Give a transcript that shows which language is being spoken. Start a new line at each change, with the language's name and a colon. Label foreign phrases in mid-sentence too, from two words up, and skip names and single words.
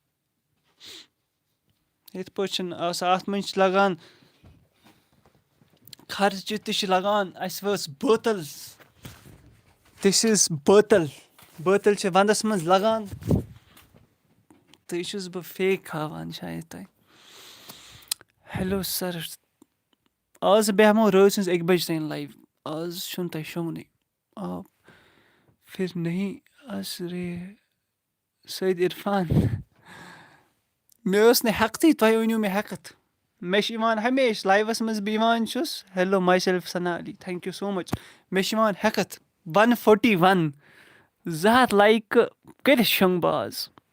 Kashmiri: چھِنہٕ آسان اَتھ منٛز چھِ لَگان خرچہِ تہِ چھِ لَگان اَسہِ وٲژ بٲتَل دِس اِز بٲتَل چھِ وَنٛدَس منٛز لَگان تہٕ یہِ چھُس بہٕ فیک ہاوان شاید تۄہہِ
English: hello sir
Kashmiri: آز بیٚہمو رٲژ سٕنٛز 1 بَجہِ تانۍ لایِو آز چھُنہٕ تۄہہِ شۄنٛگنُے
Urdu: پھر نہیں
Kashmiri: اَسرے سید عرفان مےٚ ٲس نہٕ ہٮ۪کتھٕے تۄہہِ ؤنِو مےٚ ہٮ۪کَتھ مےٚ چھِ یِوان ہمیشہِ لایِوَس منٛز بہٕ یِوان چھُس
English: hello my self
Kashmiri: سنا علی
English: thank you so much
Kashmiri: مےٚ چھِ یِوان ہٮ۪کَتھ 141 200 لایکہٕ کٔرِتھ شۄنٛگہٕ بہٕ آز